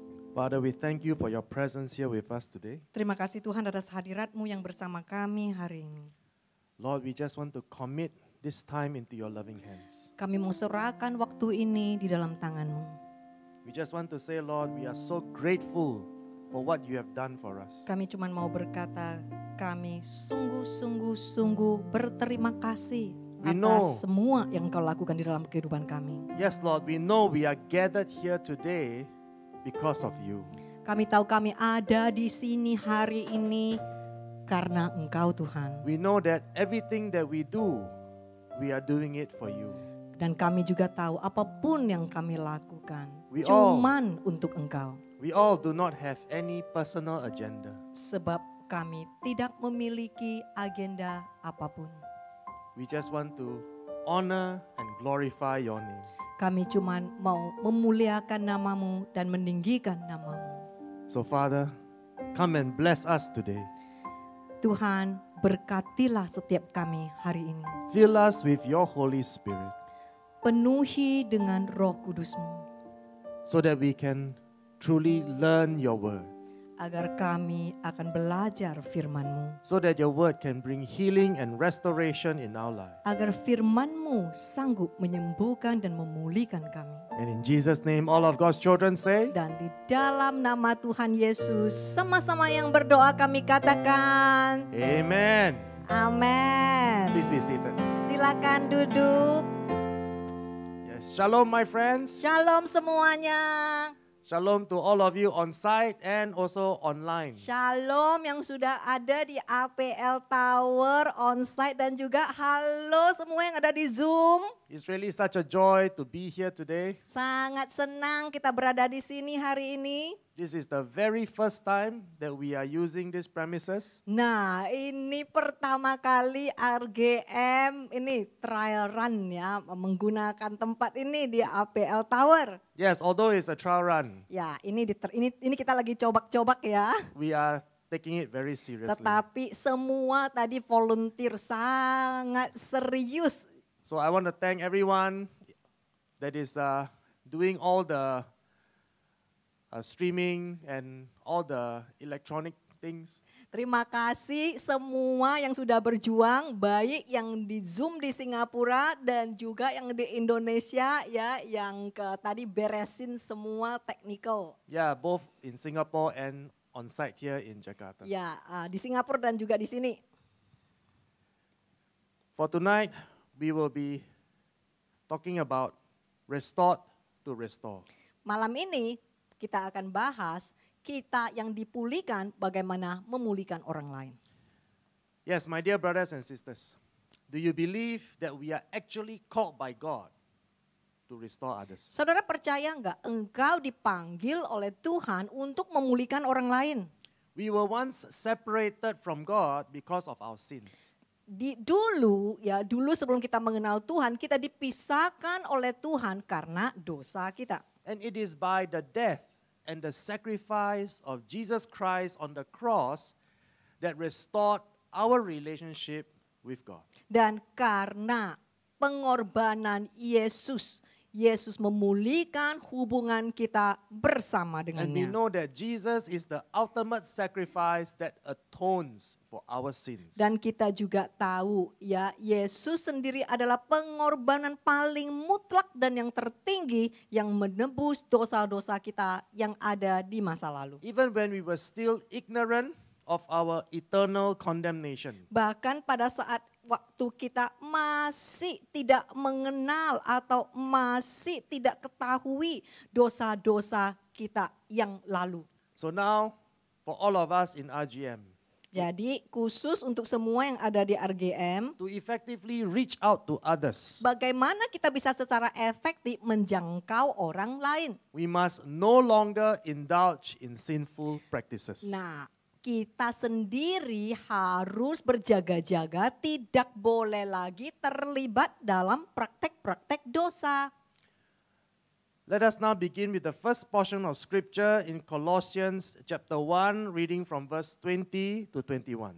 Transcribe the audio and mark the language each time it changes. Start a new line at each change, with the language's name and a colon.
English: Father, we thank you for your presence here with us today.
Indonesian: Terima kasih Tuhan atas hadirat-Mu yang bersama kami hari ini.
English: Lord, we just want to commit this time into your loving hands.
Indonesian: Kami mau serahkan waktu ini di dalam tangan-Mu.
English: We just want to say, Lord, we are so grateful for what you have done for us.
Indonesian: Kami cuma mau berkata, kami sungguh-sungguh berterima kasih
English: We know.
Indonesian: atas semua yang Kau lakukan di dalam kehidupan kami.
English: Yes, Lord, we know we are gathered here today because of you.
Indonesian: Kami tahu kami ada di sini hari ini karena Engkau Tuhan.
English: We know that everything that we do, we are doing it for you.
Indonesian: Dan kami juga tahu apapun yang kami lakukan
English: We
Indonesian: cuman untuk Engkau.
English: We all do not have any personal agenda.
Indonesian: Sebab kami tidak memiliki agenda apapun.
English: We just want to honor and glorify your name.
Indonesian: Kami cuma mau memuliakan nama-Mu dan meninggikan nama-Mu.
English: So Father, come and bless us today.
Indonesian: Tuhan, berkatilah setiap kami hari ini.
English: Fill us with your Holy Spirit
Indonesian: Penuhi dengan Roh Kudus-Mu
English: so that we can truly learn your word.
Indonesian: agar kami akan belajar firman-Mu.
English: So that your word can bring healing and restoration in our lives.
Indonesian: Agar firman-Mu sanggup menyembuhkan dan memulihkan kami.
English: And in Jesus' name, all of God's children say,
Indonesian: Dan di dalam nama Tuhan Yesus, sama-sama yang berdoa kami katakan,
English: Amen.
Indonesian: Amin.
English: Please be seated.
Indonesian: Silakan duduk.
English: Yes. Shalom, my friends.
Indonesian: Shalom semuanya.
English: Shalom to all of you on site and also online.
Indonesian: Shalom yang sudah ada di APL Tower onsite dan juga halo semua yang ada di Zoom.
English: It's really such a joy to be here today.
Indonesian: Sangat senang kita berada di sini hari ini.
English: This is the very first time that we are using these premises.
Indonesian: Nah, ini pertama kali RGM ini trial run ya, menggunakan tempat ini di APL Tower.
English: Yes, although it's a trial run,
Indonesian: Ya, ini kita lagi coba-coba ya.
English: we are taking it very seriously.
Indonesian: Tetapi semua tadi volunteer sangat serius.
English: So I want to thank everyone that is doing all the streaming and all the electronic things.
Indonesian: Terima kasih semua yang sudah berjuang, baik yang di Zoom di Singapura dan juga yang di Indonesia ya, yang tadi beresin semua technical.
English: Yeah, both in Singapore and on site here in Jakarta.
Indonesian: Ya, di Singapura dan juga di sini.
English: For tonight, we will be talking about restored to restore.
Indonesian: Malam ini kita akan bahas kita yang dipulihkan bagaimana memulihkan orang lain.
English: Yes, my dear brothers and sisters, do you believe that we are actually called by God to restore others?
Indonesian: Saudara percaya enggak engkau dipanggil oleh Tuhan untuk memulihkan orang lain?
English: We were once separated from God because of our sins.
Indonesian: Dulu sebelum kita mengenal Tuhan, kita dipisahkan oleh Tuhan karena dosa kita.
English: And it is by the death and the sacrifice of Jesus Christ on the cross that restored our relationship with God.
Indonesian: Dan karena pengorbanan Yesus memulihkan hubungan kita bersama
English: And we
Indonesian: dengannya.
English: know that Jesus is the ultimate sacrifice that atones for our sins.
Indonesian: Dan kita juga tahu ya, Yesus sendiri adalah pengorbanan paling mutlak dan yang tertinggi yang menebus dosa-dosa kita yang ada di masa lalu.
English: Even when we were still ignorant of our eternal condemnation.
Indonesian: Bahkan pada saat waktu kita masih tidak mengenal atau masih tidak ketahui dosa-dosa kita yang lalu.
English: So now, for all of us in RGM,
Indonesian: Jadi khusus untuk semua yang ada di RGM,
English: to effectively reach out to others,
Indonesian: bagaimana kita bisa secara efektif menjangkau orang lain.
English: we must no longer indulge in sinful practices.
Indonesian: Nah, kita sendiri harus berjaga-jaga, tidak boleh lagi terlibat dalam praktek-praktek dosa.
English: Let us now begin with the first portion of scripture in Colossians chapter 1, reading from verse 20 to 21.